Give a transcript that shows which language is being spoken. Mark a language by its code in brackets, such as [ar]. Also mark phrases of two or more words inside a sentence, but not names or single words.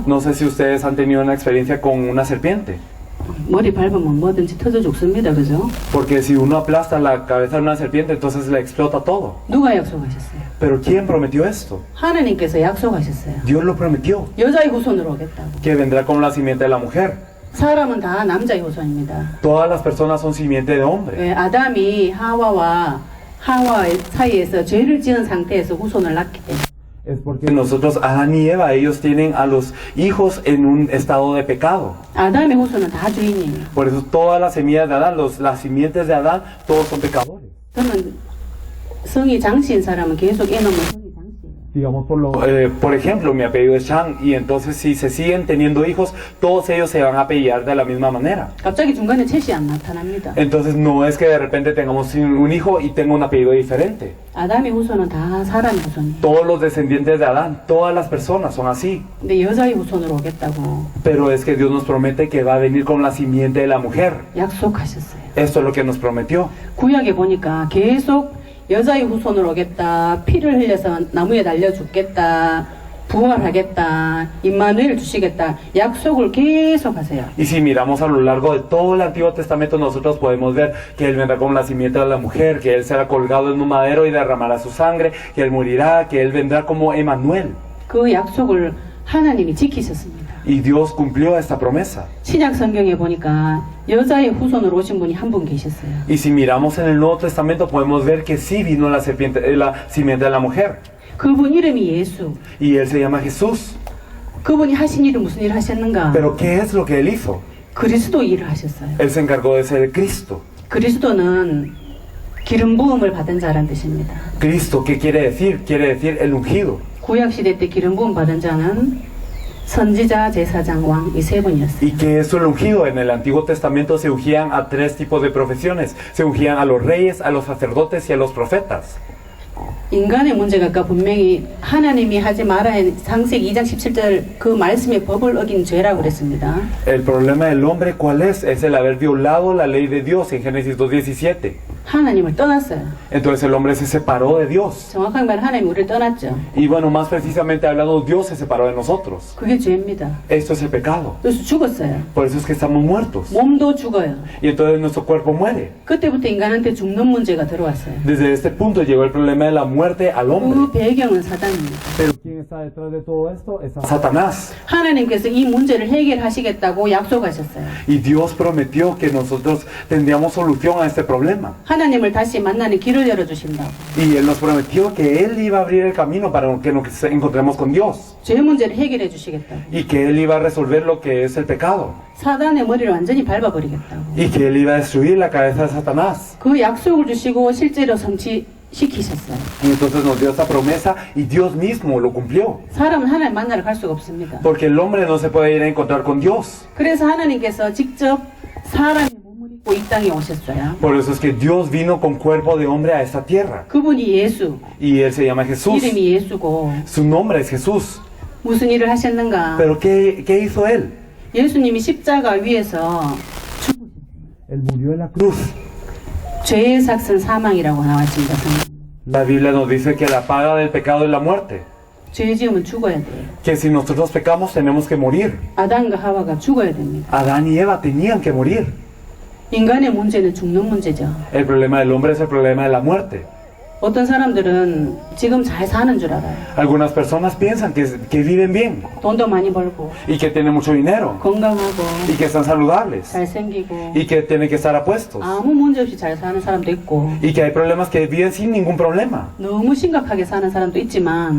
[es] No sé si ustedes han tenido una experiencia con una serpiente. [ko] 머리 밟으면 뭐든지 터져 죽습니다. 그죠? [es] Porque si uno aplasta la cabeza de una serpiente, entonces le explota todo. [ko] 누가 약속하셨어요? [es] Pero ¿quién prometió esto? [ko] 하나님께서 약속하셨어요. [es] Dios lo prometió, [ko] 여자의 후손으로 오겠다고. [es] que vendrá como la simiente de la mujer. [ko] 사람은 다 남자의 후손입니다. [es] Todas las personas son simiente de hombre. [ko] 왜 아담이 하와 사이에서 죄를 지은 상태에서 후손을 낳기 때문에. [es] Es porque nosotros, Adán y Eva, ellos tienen a los hijos en un estado de pecado. [ko] 아담의 후손은 다 죄인이에요. [es] Por eso todas las semillas de Adán, las simientes de Adán, todos son pecadores. [ko] 그러면 성이 장씨인 사람은 계속 이놈은 성이 장씨예요. [es] Digamos, por ejemplo, mi apellido es Chang, y entonces si se siguen teniendo hijos, todos ellos se van a apellidar de la misma manera. [ko] 갑자기 중간에 챗이 안 나타납니다. [es] Entonces no es que de repente tengamos un hijo y tenga un apellido diferente. [ko] 아담의 후손은 다 사람의 후손이에요. [es] Todos los descendientes de Adán, todas las personas son así. [ko] 근데 여자의 후손으로 오겠다고 [es] Pero es que Dios nos promete que va a venir con la simiente de la mujer. [ko] 약속하셨어요. [es] Esto es lo que nos prometió. [ko] 구약에 보니까 계속 여자의 후손으로 오겠다, 피를 흘려서 나무에 달려 죽겠다, 부활하겠다, 임마누엘 주시겠다, 약속을 계속 하세요. [es] Y si miramos a lo largo de todo el Antiguo Testamento, nosotros podemos ver que Él vendrá con la simiente de la mujer, que Él será colgado en un madero y derramará su sangre, que Él morirá, que Él vendrá como Emmanuel. [ko] 그 약속을 하나님이 지키셨습니다. [es] Y Dios cumplió esta promesa. [ko] 신약 성경에 보니까 여자의 후손으로 오신 분이 한 분 계셨어요. [es] Y si miramos en el Nuevo Testamento, podemos ver que sí vino la simiente de la mujer. [ko] 그분 이름이 예수. [es] Y Él se llama Jesús. [ko] 그분이 하신 일은 무슨 일을 하셨는가? [es] Pero ¿qué es lo que Él hizo? [ko] 그리스도 일을 하셨어요. [es] Él se encargó de ser Cristo. [ko] 그리스도는 기름 부음을 받은 자란 뜻입니다. [es] Cristo, ¿qué quiere decir? Quiere decir el ungido. [ko] 구약 시대 때 기름 부음 받은 자는 선지자, 제사장, 왕 이 세 분이었어요. [es] ¿Y qué es el ungido? En el Antiguo Testamento se ungían a tres tipos de profesiones. Se ungían a los reyes, a los sacerdotes y a los profetas. [ko] 인간의 문제가 아까 분명히 하나님이 하지 말아야 할 창세기 2장 17절 그 말씀의 법을 어긴 죄라고 그랬습니다. [es] El problema del hombre, ¿cuál es? Es el haber violado la ley de Dios en Génesis 2:17. [ko] 하나님을 떠났어요. [es] Entonces el hombre se separó de Dios. [ko] 정확하게 말하면 하나님이 우리를 떠났죠. [es] Y bueno, más precisamente hablando, Dios se separó de nosotros. [ko] 그게 죄입니다. [es] Esto es el pecado. [ko] 그래서 죽었어요. [es] Por eso es que estamos muertos. [ko] 몸도 죽어요. [es] Y entonces nuestro cuerpo muere. [ko] 그때부터 인간한테 죽는 문제가 들어왔어요. [es] Desde este punto llegó el problema de la muerte al 그 hombre. [ko] 배경은 사단입니다. [es] Pero ¿quién está detrás de todo esto? Es Satanás. [ko] 하나님께서 이 문제를 해결하시겠다고 약속하셨어요. [es] Y Dios prometió que nosotros tendríamos solución a este problema. [ko] 하나님을 다시 만나는 길을 열어주신다고. [es] Y Él nos prometió que Él iba a abrir el camino para que nos encontremos con Dios. [ko] 죄 문제를 해결해 주시겠다고. [es] Y que Él iba a resolver lo que es el pecado. [ko] 사단의 머리를 완전히 밟아버리겠다고. [es] Y que Él iba a destruir la cabeza de Satanás. [ko] 그 약속을 주시고 실제로 성취시키셨어요. [es] Y entonces nos dio esta promesa y Dios mismo lo cumplió. [ko] 사람은 하나님 만나러 갈 수가 없습니다. [es] Porque el hombre no se puede ir a encontrar con Dios. [ko] 그래서 하나님께서 직접 사람의 몸을 입고 이 땅에 오셨어요. [es] Por eso es que Dios vino con cuerpo de hombre a esta tierra. [ko] 그분이 예수, [es] Y Él se llama Jesús. [ko] 이름이 예수고 [es] Su nombre es Jesús. [ko] 무슨 일을 하셨는가? [es] Pero ¿qué hizo Él? [ko] 예수님이 십자가 위에서 [es] Él murió en la cruz. [ko] 죄의 삭은 사망이라고 나왔습니다. [es] La Biblia nos dice que la paga del pecado es la muerte. [ko] 죄 지으면 죽어야 돼요. [es] Que si nosotros pecamos tenemos que morir. [ko] 아담과 하와가 죽어야 됩니다. [es] Adán y Eva tenían que morir. [ko] 인간의 문제는 죽는 문제죠. [es] El problema del hombre es el problema de la muerte. [ko] 어떤 사람들은 지금 잘 사는 줄 알아요. [es] Algunas personas piensan que viven bien [ko] 돈도 많이 벌고 [es] y que tienen mucho dinero [ko] 건강하고 [es] y que están saludables [ko] 잘생기고 [es] y que tienen que estar apuestos [ko] 아무 문제 없이 잘 사는 사람도 있고 [es] y que hay problemas que viven sin ningún problema. [ko] 너무 심각하게 사는 사람도 있지만